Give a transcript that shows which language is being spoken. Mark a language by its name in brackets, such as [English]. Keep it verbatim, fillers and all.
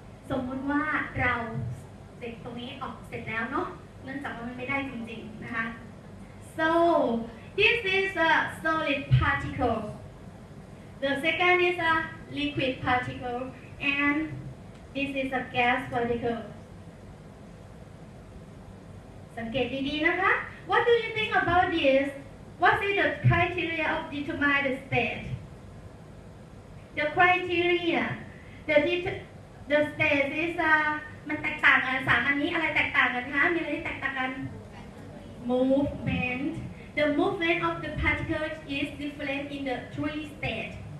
[Thai] สมมติว่าเราเด็กตรงนี้ออกเสร็จแล้วเนาะเนื่องจากว่ามันไม่ได้จริงๆนะคะ [English] so this is a solid particle the second is a liquid particle and this is a gas particle [Thai] สังเกตดีๆนะคะ [English] What do you think about this? What is the criteria of determine the state? The criteria, the det- the state is a [Thai] มันแตกต่างกันสามอันนี้อะไรแตกต่างกันคะมีอะไรที่แตกต่างกัน Movement. [English] The movement of the particle is different in the three state.